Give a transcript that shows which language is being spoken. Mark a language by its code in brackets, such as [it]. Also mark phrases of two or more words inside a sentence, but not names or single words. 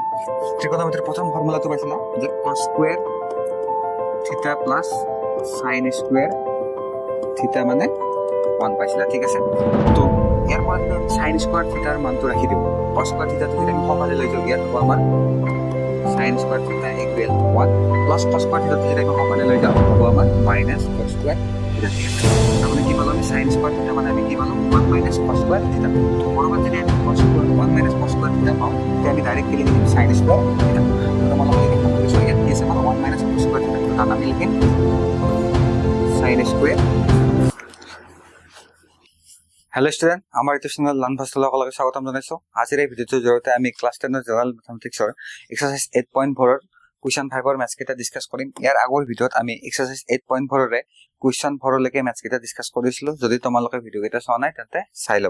[bn] ত্রিকোণমিতির প্রথম ফর্মুলাটো পাইছিলা যে [en] cos square theta plus sin square theta [bn] মানে 1 পাইছিলা, ঠিক আছে। [as] তো এর পরে [en] sin square theta [as] মানটো রাখি দিব। [en] cos square theta [as] যদি আমি সফালে লৈ যাও ইয়াত হ'ব আমাৰ [en] sin square theta equal 1 plus cos square theta [as] যদি আমি সফালে লৈ যাও হ'ব আমাৰ [en] minus cos square theta, [as] ঠিক আছে। [bn] তাহলে কি পালো আমি [en] sin square theta [bn] মানে আমি কি পালো [en] 1 minus cos square theta. [bn] তো পরবর্তী যদি আমি [en] cos square 1 minus cos square theta [bn] পাও তাহলে আমি ডাইরেক্ট লিখে দিম [en] sin square theta. [bn] তো মানে কি করতে হবে ইয়াত কি আছে আমার [en] 1 minus cos square theta, [bn] তো তাহলে আমি লিখিম [en] sin square. hello student, [bn] আমার [en] YouTube channel Learn First [bn] সকলকে স্বাগতম জানাইছো। [as] আজিৰ এই ভিডিঅ'টোৰ জৰিয়তে আমি ক্লাছ 10 ৰ [en] general mathematics exercise [as] 8.4 ৰ কুৱেশ্যন 5 ৰ মেথছ কেইটা ডিসকাস কৰিম। ইয়াৰ আগৰ ভিডিঅ'ত আমি এক্সাৰসাইজ 8.4 ৰে কুৱেশ্যন 4 লৈকে মেথছ কেইটা ডিসকাস কৰিছিলো। যদি তোমালোকে ভিডিঅ' কেইটা চোৱা নাই তেন্তে চাই ল'বা।